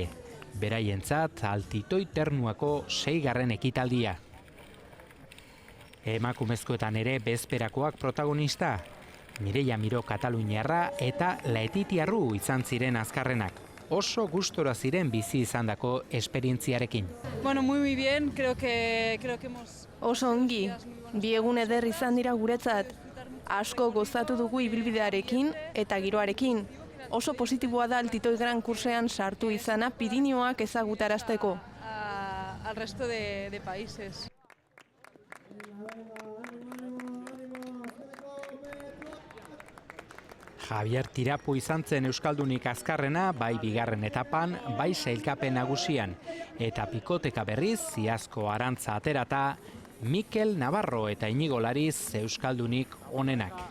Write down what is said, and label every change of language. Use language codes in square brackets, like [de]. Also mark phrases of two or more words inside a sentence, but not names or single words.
[eu] Beraientzat altitoi ternuako 6. ekitaldia. Emakumezkoetan ere bezperakoak protagonista. Mireia Miro kataluniarra eta laetitiarru izan ziren azkarrenak. Oso gustora ziren bizi izandako esperientziarekin. [es] Muy bien, creo que hemos... [eu] Oso ongi, 2 egun eder izan dira guretzat. Asko gozatu dugu ibilbidearekin eta giroarekin. Oso positiboa da altitoi gran kursean sartu izana Pirinioak ezagutarazteko. [es] Al resto de países. [eu] Javier Tirapu izan zen euskaldunik azkarrena, bai bigarren etapan, bai sailkapen nagusian. Eta pikoteka berriz, Ziazko Arantza aterata, Mikel Navarro eta Inigo Lariz euskaldunik onenak.